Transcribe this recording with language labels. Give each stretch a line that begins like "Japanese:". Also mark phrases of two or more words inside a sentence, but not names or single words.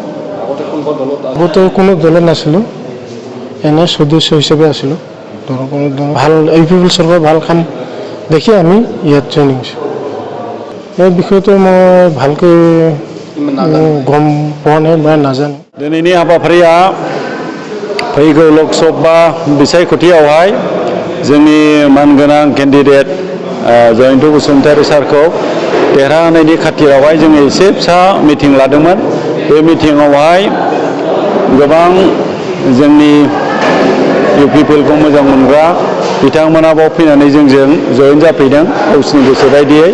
Assamese: আগতে কোনো দলত নাছিলোঁ, এনে সদস্য হিচাপে আছিলোঁ। কোনো ভাল ইউপিপিএল চৰকাৰ ভাল কাম দেখি আমি ইয়াত জইন কৰিছোঁ। এই বিষয়টো মই ভালকৈ গম পোৱা নাই বা নাজানো।
Bodo: दिनैनि हाबाफारिया फैगौ लोकसभा बिसायख'थियावहाय जोंनि मानगोनां केन्डिडेट जयन्त बसुमतारी सारखौ देरहाहोनायनि खाथिरावहाय जोङो एसे फिसा मिटिं लादोंमोन। बे मिटिंआवहाय गोबां जोंनि इउपिपिएलखौ मोजां मोनग्रा बिथांमोना बाव फैनानै जोंजों जयेन जाफैदों गावसिनि गोसो बायदियै।